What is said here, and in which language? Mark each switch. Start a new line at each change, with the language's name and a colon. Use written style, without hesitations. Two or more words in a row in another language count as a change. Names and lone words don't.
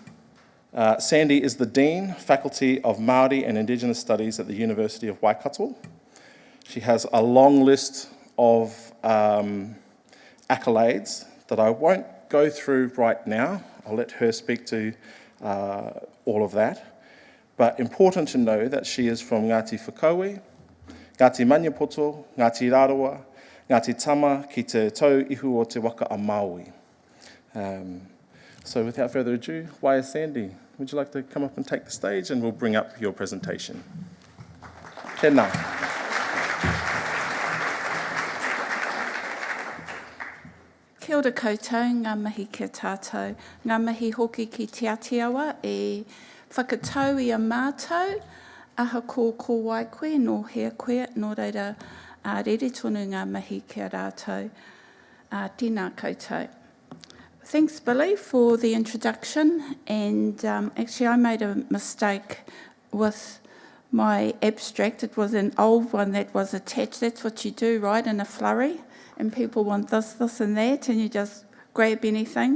English: Sandy is the Dean, Faculty of Māori and Indigenous Studies at the University of Waikato. She has a long list of accolades that I won't go through right now. I'll let her speak to all of that. But important to know that she is from Ngāti Whakaue, Ngāti Maniapoto, Ngāti Rarawa, Ngāti Tama,
Māori: ki te tau ihu o te waka a Māui.
English: So without further ado, Sandy, would you like to come up and take the stage, and we'll bring up your presentation.
Māori: Tēnā. Kia ora koutou, ngā mihi kia tātou. Ngā mihi hoki ki te atiawa e whakatau I a mātou, aha ko wai koe, no hea koe, no reira rere tonu ngā mihi kia rātou. Tēnā koutou.
English: Thanks, Billy, for the introduction. And actually, I made a mistake with my abstract. It was an old one that was attached. That's what you do, right, in a flurry. And people want this, and that, and you just grab anything.